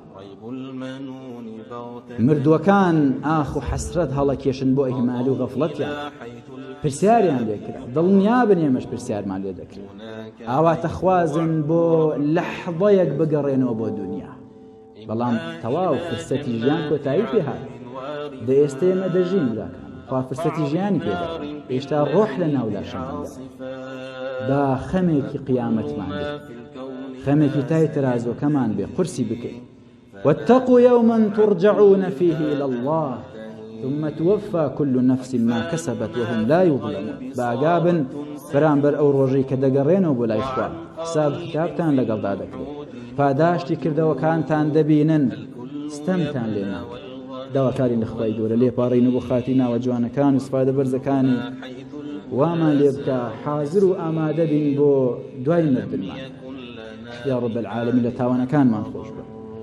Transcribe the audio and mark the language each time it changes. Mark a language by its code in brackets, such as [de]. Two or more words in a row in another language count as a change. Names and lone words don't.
[ckb] مردووەکان ئاخ و حەسرەت هەڵەکێشن بۆ ئیهمال و غەفڵەتیان پرسیاریان لێکرا دڵنیابن ئێمەش پرسیارمان لێ دەکرێت ئاواتە خوازن بۆ لەحظەیەک بگەڕێنەوە بۆ دنیا بەڵام تەواو فرسەتی ژیان کۆتایی پێهات دە ئێستا ئێمە دەژین ولاکان خوا فرسەتی ژیانی پێدا ئێشتا ڕۆح لە ناو لاشاندا با خەمێکی قیامەتمان بێ خەمێکی تای تەرازۆکەمان بێ قورسی بکەین [ar] واتقوا يوما ترجعون فيه إلى الله ثم توفى كل نفس ما كسبت وهم لا [ckb] يظلمون باقابن بەرامبەر ئەو ڕۆژەی کە دەگەڕێنەوە بۆ لای خوا حساب کتابتان لەگەڵدا دەکرێت پاداشتی کردەوەکانتان دەبینن ستەمتان لێ ناکرێت داواکاری لە خوای گەورە لێپاڕین و بۆ خاتی ناوە جوانەکان و سوپادە بەرزەکانی وامان لێ بکە حازر و ئامادە بین بۆ دوای مردنمان [ar] یا رب العالمین [ckb] لە تاوانەکانمان خۆش بە